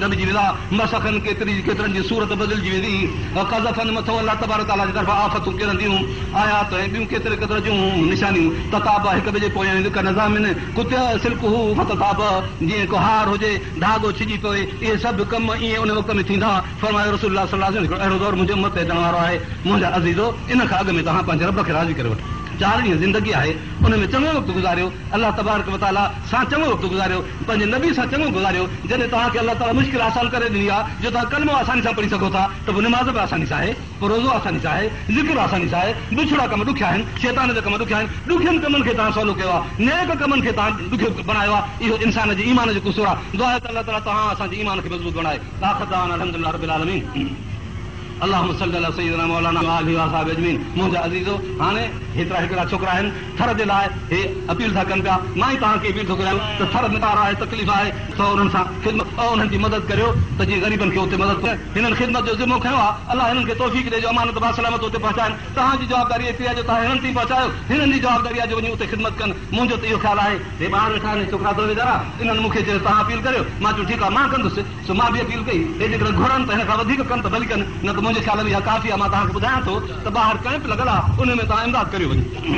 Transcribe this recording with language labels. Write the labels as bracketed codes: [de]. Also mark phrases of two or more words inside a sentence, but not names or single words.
[sd] दॿिजी वेंदा मसखन केतिरनि जी सूरत बदिलजी वेंदी क़ज़फ़न मथो [ar] الله تبارك تعالى [sd] जी तरफ़ां आफ़तूं किरंदियूं आयात ऐं ॿियूं केतिरे जूं निशानियूं तताब हिक ॿिए जे पोयां [ar] نظام قطع سلكه فتتابع [sd] जीअं को हार हुजे धाॻो छिॼी पवे इहे सभु कम ईअं उन वक़्त में थींदा फरमायो [ar] رسول الله صلى الله عليه وسلم [sd] अहिड़ो दौर मुंहिंजे उम्मत ते अचण वारो आहे मुंहिंजा अज़ीज़ो इन खां अॻु में तव्हां पंहिंजे रब खे राज़ी करे वठो 4 ॾींहं ज़िंदगी आहे उन में चङो वक़्तु गुज़ारियो [ar] الله تبارك وتعالى [sd] सां चङो वक़्तु गुज़ारियो पंहिंजे नबी सां चङो गुज़ारियो जॾहिं तव्हांखे अल्लाह ताला मुश्किल आसान करे ॾिनी आहे जो तव्हां कलमो आसानी सां पढ़ी सघो था त पोइ निमाज़ बि आसानी सां आहे पोइ रोज़ो आसानी सां आहे ज़िक्र आसानी सां आहे दुछड़ा कम ॾुखिया आहिनि शैतान जा कम ॾुखिया आहिनि ॾुखियनि कमनि खे तव्हां सवलो कयो आहे नेक कमनि खे तव्हां ॾुखियो बनायो आहे इहो इंसान जे ईमान जो कुसूर आहे दुआ आहे त अल्लाह ताला तव्हां असांजे ईमान खे मज़बूत बणाए [ar] الحمد لله رب العالمين اللهم صل على سيدنا مولانا و آله و أصحابه أجمعين [sd] मुंहिंजा अज़ीज़ो हाणे हेतिरा हिकिड़ा छोकिरा आहिनि थर जे लाइ हे अपील था कनि पिया मां ई तव्हांखे अपील थो कयां त थर में ॿार आहे तकलीफ़ आहे त उन्हनि सां ख़िदमत उन्हनि जी मदद करियो त जीअं ग़रीबनि खे उते मदद करे हिननि ख़िदमत जो ज़िमो खयों आहे अल्लाह हिननि खे तौफ़ीक़ ॾे जो अमानत बासलामत उते पहुचाइनि तव्हांजी जवाबदारी एतिरी आहे जो तव्हां हिननि ताईं पहुचायो हिननि जी जवाबदारी आहे जो वञी उते ख़िदमत कनि मुंहिंजो त इहो ख़्यालु आहे हे ॿार वेठा आहिनि छोकिरा तो वेचारा इन्हनि मूंखे चयो तव्हां अपील करियो मां चयो ठीकु आहे मां कंदुसि सो मां बि अपील कई हे जेकॾहिं घुरनि त हिन खां वधीक कनि त भली कनि न त मुंहिंजे ख़्याल में इहा काफ़ी आहे मां तव्हांखे ॿुधायां थो त ॿाहिरि कैंप लॻल आहे उन में तव्हां इमदाद करियो वञो